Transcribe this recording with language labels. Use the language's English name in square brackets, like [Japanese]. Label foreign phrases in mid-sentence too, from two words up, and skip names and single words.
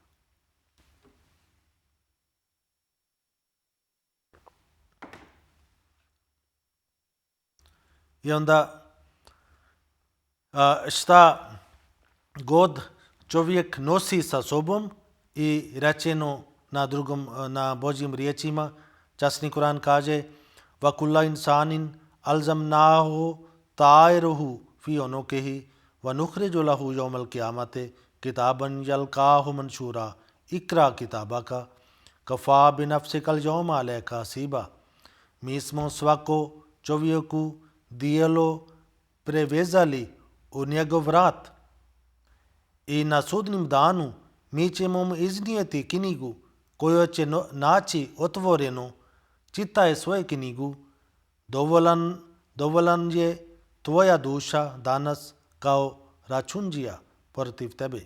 [Bosnian] I onda šta god čovjek nosi sa sobom i rečeno na Božjim riječima, časni Kur'an kaže [Arabic] وكل إنسان ألزمناه طائره في عنقه ونخرج له يوم القيامة كتابا يلقاه منشورا اقرأ كتابك كفى بنفسك اليوم عليك حسيبا. [Bosnian] Mi smo svako čovjeku dijelo prevezali u njegov vrat i na sudnim danu mi ćemo mu iznijeti knjigu koju će naći otvorenu. Čitaj svoju knjigu, dovoljan je tvoja duša danas kao račundžija protiv tebe.